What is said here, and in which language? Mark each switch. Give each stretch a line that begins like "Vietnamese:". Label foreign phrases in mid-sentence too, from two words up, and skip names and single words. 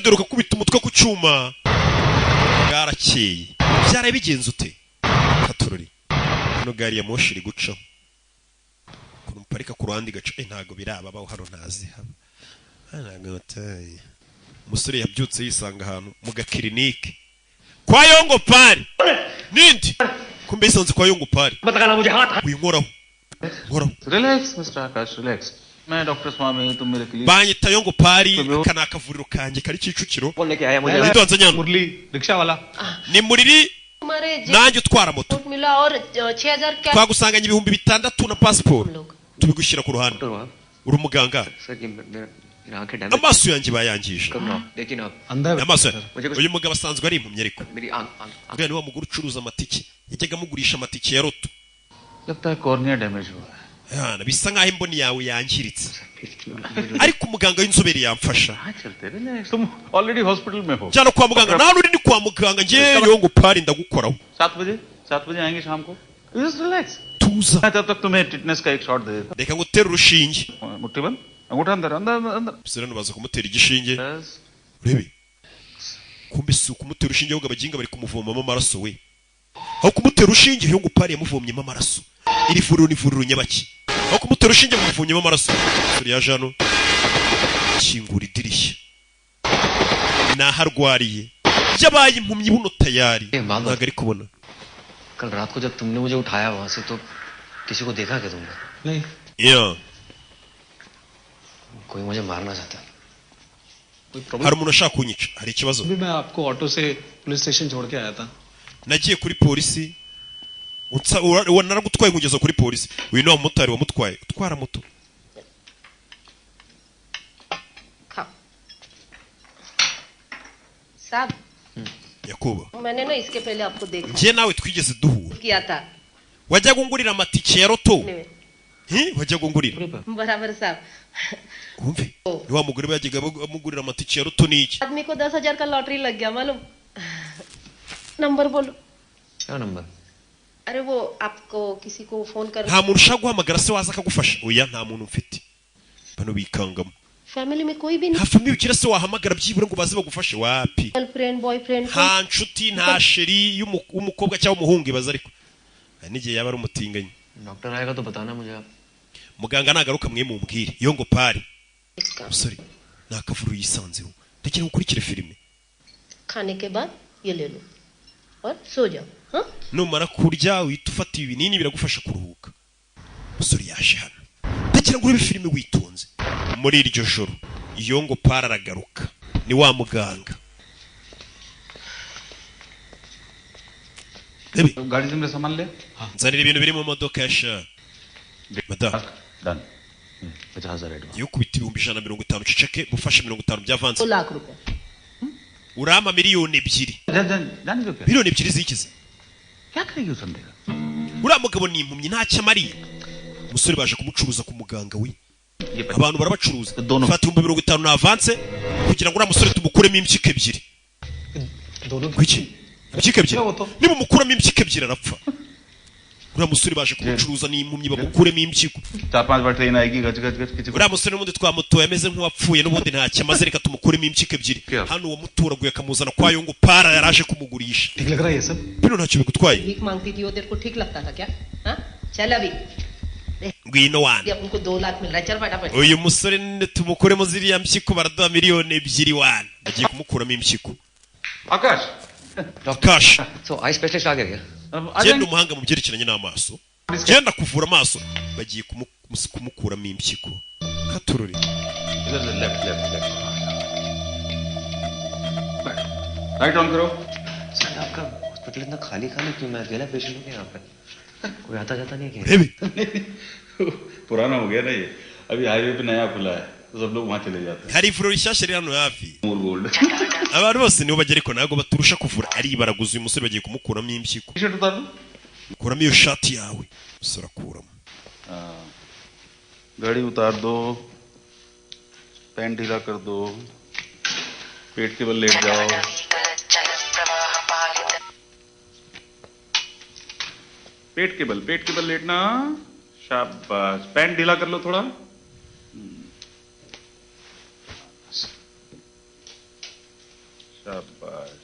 Kinyarwanda: dore ukakubita umutwe ku cyuma bwarakeye byaraye bigenze ute katorori hano gari ya moshi iri gucaho ukuntu muparika ku ruhande igaca ntago biraba baho hano ntazi haba ntago bataye umusore yabyutse yisanga ahantu mu gakirinike kwa Yongo Pari nindi kumbe isanze kwa Yongo Pari winkoraho
English: relax Mr. Akash relax
Hindi: मैं डॉक्टर स्वामी तुम मेरे लिए
Kinyarwanda: banyita Yongo Pari kana akavuriro kanje kari Kicukiro ndonze nyana
Hindi: मुरली रिक्शा वाला
Kinyarwanda: ni muriri nanjye utwara moto
Hindi: मिला और 6000 क्या
Kinyarwanda: twagusanganye 6,000 na passport tubigushyira ku ruhande uri umuganga amaso yanjye bayangije amaso uyu mugabo asanzwe ari impumyi ariko ubwo ni wa mugore ucuruza amatike yajyaga amugurisha amatike ya roto
Hindi: लगता है
English: cornea damage
Hindi: हुआ है
Kinyarwanda: yana bisa nkaho imboni yawe yangiritse ariko umuganga w'inzobere yamfasha
Hindi: तुम
English: already hospital
Hindi: में हो
Kinyarwanda: cyane kwa muganga nta nuri ni kwa muganga ngiye Yongo Pari ndagukoraho
Hindi: 7 बजे आएंगे शाम को
English: just relax
Kinyarwanda: tuza
Hindi: तब तक तुम्हें टिटनेस का एक शॉट दे देता
Kinyarwanda: reka ngutera urushinge
Hindi: मुट्ठी बंद अंगूठा अंदर अंदर अंदर
Kinyarwanda: bisera nubaza kumutera igishinge urebe kumbe si ukumutera urushinge ahubwo abaginga bari kumuvomamo amaraso we aho kumutera urushinge Yongo Pari yamuvomyemo amaraso iri vuriro ni vuriro nyabaki aho kumutera urushinge muvomyemo amaraso suri yaje hano kingura idirishya naharwariye yabaye impumyi buno tayari ntago ari kubona
Hindi: कल रात को जब तुमने मुझे उठाया वहां से तो किसी को देखा क्या तुमने नहीं कोई मुझे मारना चाहता
Kinyarwanda: hari umuntu ashaka kunyica hari ikibazo
Hindi: अभी मैं आपको ऑटो से पुलिस स्टेशन छोड़ के आया था
Kinyarwanda: nagiye kuri polisi naragutwaye nkugeza kuri polisi uyu ni wa mumotari wamutwaye utwara moto
Hindi: साहब
Kinyarwanda: yakuba
Hindi: मैंने ना इसके पहले आपको देखा
Kinyarwanda: njye nawe twigeze duhura
Hindi: किया था
Kinyarwanda: wajyaga ungurira amatike ya roto wajyaga ungurira
Hindi: बराबर साहब
Kinyarwanda: wumve ni wa mugore bajyaga amugurira amatike ya roto ni iki
Hindi: आदमी को 10,000 का लॉटरी लग गया मालूम नंबर बोलो क्या नंबर अरे वो आपको किसी को फोन कर
Kinyarwanda: nta muntu ushaka guhamagara se waza akagufasha oya nta muntu mfite bano bikangamo
Hindi: फैमिली में कोई भी
Kinyarwanda: nta famille ugira se wahamagara byibura ngo baze bagufashe wapi
English: girlfriend boyfriend
Kinyarwanda: nta nshuti nta sheri y'umukobwa cyangwa umuhungu ibaza ariko n'igihe yaba ari umutinganyi
Hindi: डॉक्टर आएगा तो बताना मुझे आप
Kinyarwanda: muganga nagaruka mwe mumbwire Yongo Pari sorry nakavuru yisanzeho ndekera gukurikira filime
Hindi: खाने के बाद ये ले लो और सो जाओ हाँ
Kinyarwanda: numara kurya uhita ufata ibinini biragufasha kuruhuka musore yaje hano ndekera ngurebe filime witonze muri iryo joro Yongo Pari aragaruka ni wa muganga
Hindi: गाड़ी से मेरा सामान ले
Kinyarwanda: nzanira ibintu biri mu modoka ya sha madam
English: done 50,000 advance
Kinyarwanda: yukubita 150 ceceke bufashe 50 byavanze
Hindi: 2 लाख रुपए
Kinyarwanda: urama miliyoni 2
Hindi: जान जो क्या
Kinyarwanda: miliyoni 2 zikize
Hindi: क्या करेगी उस बंदे का
Kinyarwanda: uriya mugabo ni impumyi ntacyo amariye umusore baje kumucuruza ku muganga we abantu barabacuruza fata 50 na avance kugira ngo uriya musore tumukuremo impyiko ebyiri kuki impyiko ebyiri niba umukuramo impyiko ebyiri arapfa uriya musore baje kumucuruza ni impumyi bamukuremo impyiko
Hindi: 4-5 बार ट्रेन आएगी गज गज गज किसी
Kinyarwanda: uriya musore n'ubundi twamutoye ameze nk'uwapfuye n'ubundi ntacyo amaze reka tumukuremo impyiko ebyiri hano uwo muturaguye akamuzana kwa Yongo Pari yaraje kumugurisha
Hindi: ठीक लग रहा है ये सब
Kinyarwanda: bino ntacyo bigutwaye
Hindi: भीख मांगती थी वो तेरे को ठीक लगता था क्या हाँ चल अभी
Kinyarwanda: ngwino wana
Hindi: अब उनको 2 लाख मिल रहा है चल फटाफट
Kinyarwanda: uyu musore tumukuremo ziriya mpyiko baraduha miliyoni 2 wana bagiye kumukuramo impyiko
Hindi: आकाश
Kinyarwanda: Akash
Hindi: तो
English: eye specialist
Hindi: आ गया क्या
Kinyarwanda: genda umuhanga mu byerekeranye n'amaso genda kuvura amaso bagiye kumukuramo impyiko katururi
Hindi: इधर से
English: left left left right on
Hindi: करो सर आपका हॉस्पिटल इतना खाली खाली क्यों मैं अकेला पेशेंट हूँ यहाँ पे कोई आता जाता नहीं है क्या
Kinyarwanda: rebe
Hindi: पुराना हो गया ना ये अभी हाईवे पे नया खुला है तो सब लोग वहां चले जाते हैं.
Kinyarwanda: hari ivuriro rishyashya riri hano hafi
English: More gold.
Kinyarwanda: abantu bose nibo bagera ariko ntabwo baturusha kuvura ari baraguze uyu musore bagiye kumukuramo impyiko
Hindi: टी-शर्ट उतार दो. kuramo iyo shati yawe umusore akuramo गाड़ी उतार दो. पैंट ढीला कर दो. पेट के बल लेट जाओ. पेट के बल लेटना. शाबाश. पैंट ढीला कर लो थोड़ा. शाबाश.